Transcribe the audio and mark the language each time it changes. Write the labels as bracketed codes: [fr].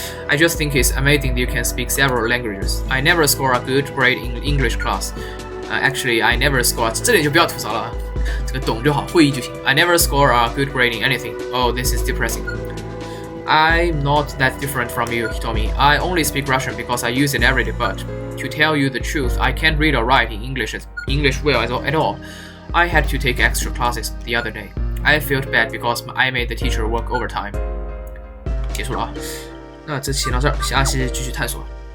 [en] I just think it's amazing that you can speak several languages. I never score a good grade in English class. Actually, I never score. [zh] 这点就不要吐槽了啊，这个懂就好，会意就行。 [en] I never score a good grade in anything. Oh, this is depressing. I'm not that different from you, he told me. I only speak Russian because I use it every day, but to tell you the truth, I can't read or write in English well at all. I had to take extra classes the other day. I felt bad because I made the teacher work overtime. [zh] 结束了啊，那这期到这儿，下期继续探索。